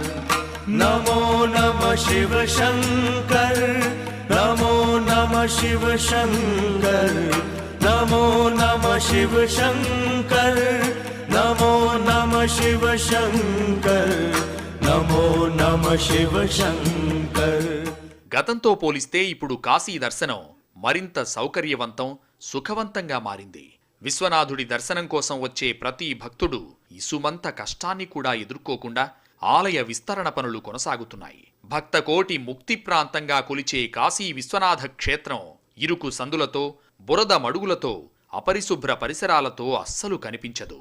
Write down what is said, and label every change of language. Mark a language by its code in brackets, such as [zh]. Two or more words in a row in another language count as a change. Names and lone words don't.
[sa] नमो नमः शिव शंकर, नमो नमः शिव शंकर, नमो नमः शिव शंकर, नमो नमः शिव शंकर, नमो नमः शिव शंकर. [te] గతంతో పోలిస్తే ఇప్పుడు కాశీ దర్శనం మరింత సౌకర్యవంతం, సుఖవంతంగా మారింది. విశ్వనాథుడి దర్శనం కోసం వచ్చే ప్రతి భక్తుడు ఇసుమంత కష్టాన్ని కూడా ఎదుర్కోకుండా ఆలయ విస్తరణ పనులు కొనసాగుతున్నాయి. భక్తకోటి ముక్తి ప్రాంతంగా కొలిచే కాశీ విశ్వనాథ క్షేత్రం ఇరుకు సందులతో, బురద మడుగులతో, అపరిశుభ్ర పరిసరాలతో అస్సలు కనిపించదు.